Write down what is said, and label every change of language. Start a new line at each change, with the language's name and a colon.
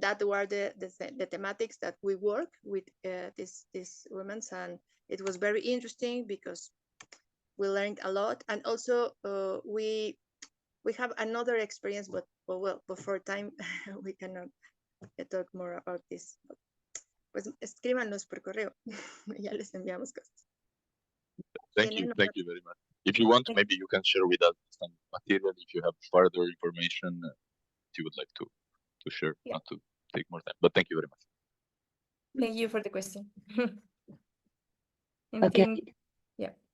English: That were the thematics that we work with these women, and it was very interesting because we learned a lot. And also we have another experience, but well, before time we cannot talk more about this.
Spanish: Pues escríbanos por correo, ya les enviamos cosas.
English: Thank you very much. If you want, maybe you can share with us some material if you have further information you would like to share, not to take more time. But thank you very much. Thank you for the question. Okay. Yeah.